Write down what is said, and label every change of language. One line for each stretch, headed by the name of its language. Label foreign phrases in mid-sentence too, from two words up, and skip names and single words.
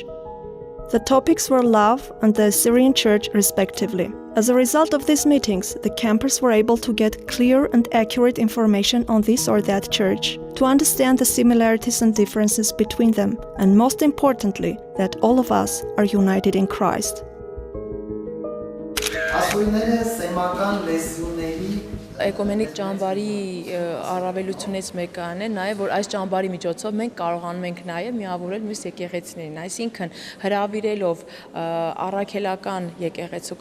English: The topics were love and the Assyrian Church, respectively. As a result of these meetings, the campers were able to get clear and accurate information on this or that church, to understand the similarities and differences between them, and most importantly, that all of us are united in Christ.
Armenian: Էկոմենիկ ճամբարի առավելությունից մեկը այն է նաև, որ այս ճամբարի միջոցով մենք կարողանում ենք նաև միավորել մյուս եկեղեցիներին, այսինքն հրավիրելով առաքելական եկեղեցու